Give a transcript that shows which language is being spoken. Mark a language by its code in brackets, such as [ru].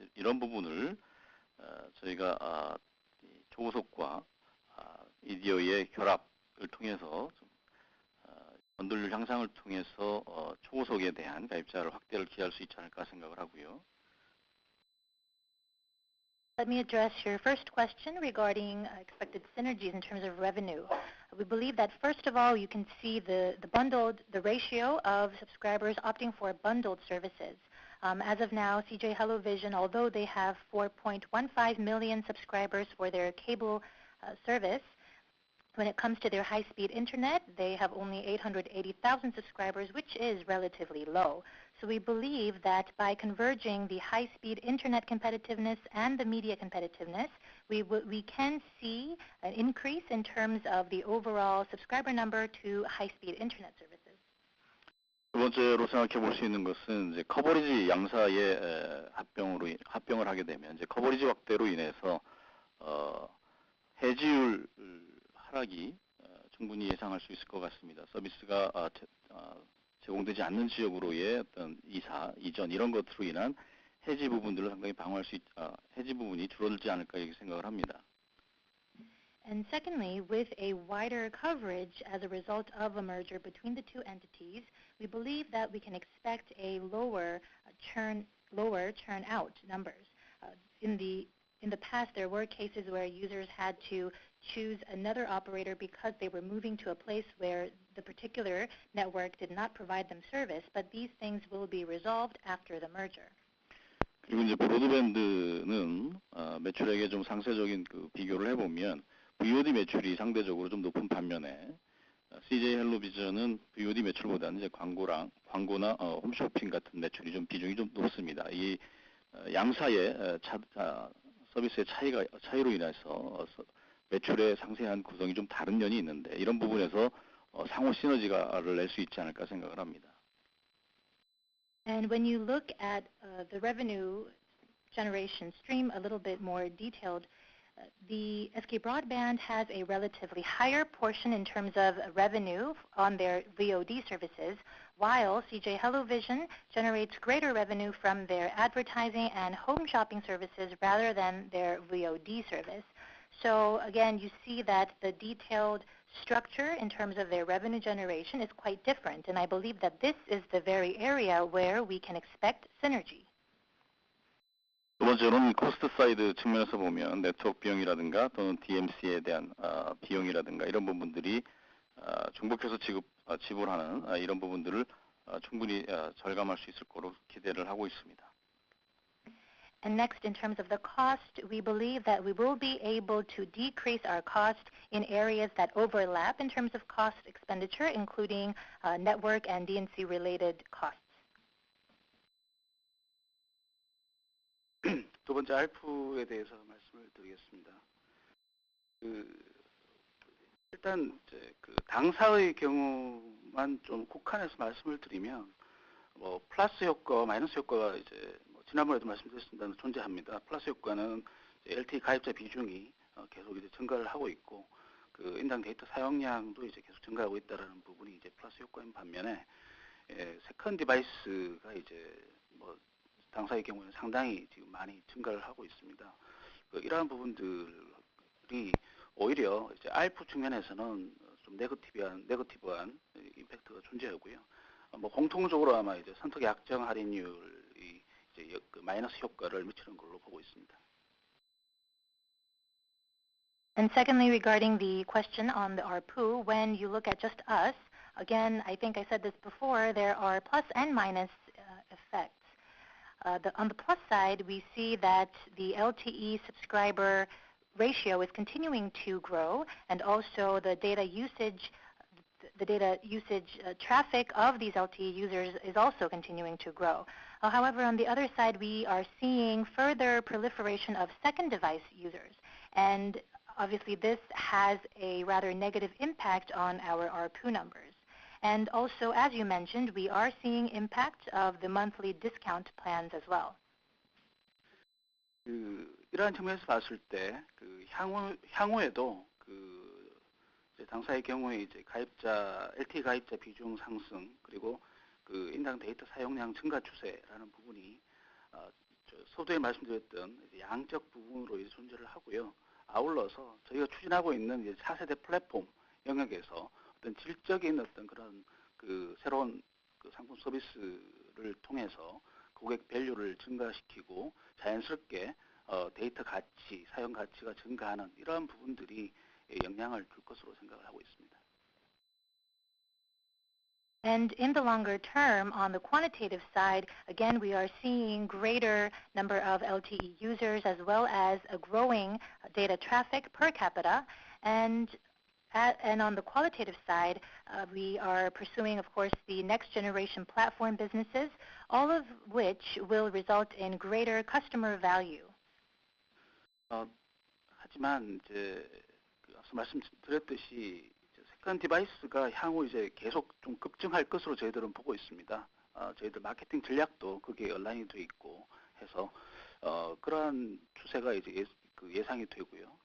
[ko] 이런 부분을 저희가 초고속과 미디어의 결합을 통해서 좀, 번들률 향상을 통해서 초고속에 대한 가입자를 확대를 기할 수 있지 않을까 생각을 하고요. [en] Let me address your first question regarding expected synergies in terms of revenue. We believe that first of all, you can see the ratio of subscribers opting for bundled services. As of now, CJ HelloVision, although they have 4.15 million subscribers for their cable service, when it comes to their high-speed internet, they have only 880,000 subscribers, which is relatively low. So we believe that by converging the high-speed internet competitiveness and the media competitiveness, we can see an increase in terms of the overall subscriber number to high-speed internet services. [ko] 두 번째로 생각해 볼 수 있는 것은 이제 커버리지 양사의 합병을 하게 되면 이제 커버리지 확대로 인해서 해지율 하락이 충분히 예상할 수 있을 것 같습니다. 서비스가 제공되지 않는 지역으로의 어떤 이전 이런 것으로 인한 해지 부분들을 상당히 방어할 수 해지 부분이 줄어들지 않을까 이렇게 생각을 합니다. [en] And secondly, with a wider coverage as a result of a merger between the two entities, we believe that we can expect a lower churn out numbers. In the past, there were cases where users had to choose another operator because they were moving to a place where the particular network did not provide them service, but these things will be resolved after the merger. [ko] 그리고 이제 브로드밴드는 매출액의 좀 상세적인 비교를 해보면 VOD 매출이 상대적으로 좀 높은 반면에 CJ 헬로비전은 VOD 매출보다는 이제 광고나 홈쇼핑 같은 매출이 좀 비중이 좀 높습니다. 이 양사의 서비스의 차이로 인해서 매출의 상세한 구성이 좀 다른 면이 있는데 이런 부분에서 상호 시너지가를 낼 수 있지 않을까 생각을 합니다. [en] And when you look at the revenue generation stream a little bit more detailed, the SK Broadband has a relatively higher portion in terms of revenue on their VOD services, while CJ HelloVision generates greater revenue from their advertising and home shopping services rather than their VOD service. So again, you see that the detailed structure in terms of their revenue generation is quite different, and I believe that this is the very area where we can expect synergy. [ko] 두 번째로는 코스트 사이드 측면에서 보면 네트워크 비용이라든가 또는 DMC에 대한 비용이라든가 이런 부분들이 중복해서 지불하는 이런 부분들을 충분히 절감할 수 있을 거로 기대를 하고 있습니다. [en] And next, in terms of the cost, we believe that we will be able to decrease our cost in areas that overlap in terms of cost expenditure, including network and DNC-related costs. [ko] 두 번째 알프에 대해서 말씀을 드리겠습니다. 일단 이제 당사의 경우만 좀 국한해서 말씀을 드리면 플러스 효과, 마이너스 효과가 이제 지난번에도 말씀드렸습니다만 존재합니다. 플러스 효과는 LTE 가입자 비중이 계속 이제 증가를 하고 있고 인당 데이터 사용량도 이제 계속 증가하고 있다라는 부분이 이제 플러스 효과인 반면에 세컨 디바이스가 이제 당사의 경우에는 상당히 지금 많이 증가를 하고 있습니다. 이러한 부분들이 오히려 이제 ARPU 측면에서는 좀 네거티브한 임팩트가 존재하고요. 공통적으로 아마 이제 선택 약정 할인율이 이제 마이너스 효과를 미치는 걸로 보고 있습니다. [en] And secondly, regarding the question on the ARPU, when you look at just us, again, I think I said this before, there are plus and minus effects. On the plus side, we see that the LTE subscriber ratio is continuing to grow, and also the data usage traffic of these LTE users is also continuing to grow. However, on the other side, we are seeing further proliferation of second device users, and obviously this has a rather negative impact on our ARPU numbers. And also, as you mentioned, we are seeing impact of the monthly discount plans as well. [ko] 이러한 측면에서 봤을 때 향후에도 이제 당사의 경우에 이제 LTE 가입자 비중 상승 그리고 인당 데이터 사용량 증가 추세라는 부분이 서두에 말씀드렸던 양적 부분으로 이제 존재를 하고요. 아울러서 저희가 추진하고 있는 이제 4세대 플랫폼 영역에서 어떤 질적인 어떤 그런 그 새로운 그 상품 서비스를 통해서 고객 밸류를 증가시키고 자연스럽게 데이터 가치, 사용 가치가 증가하는 이러한 부분들이 영향을 줄 것으로 생각을 하고 있습니다. [en] And in the longer term, on the quantitative side, again, we are seeing greater number of LTE users as well as a growing data traffic per capita. And on the qualitative side, we are pursuing, of course, the next generation platform businesses, all of which will result in greater customer value. [ko] 하지만 이제 앞서 말씀드렸듯이 세컨 디바이스가 향후 이제 계속 좀 급증할 것으로 저희들은 보고 있습니다. 저희들 마케팅 전략도 그게 얼라인이 돼 있고 해서 그러한 추세가 이제 예상이 되고요.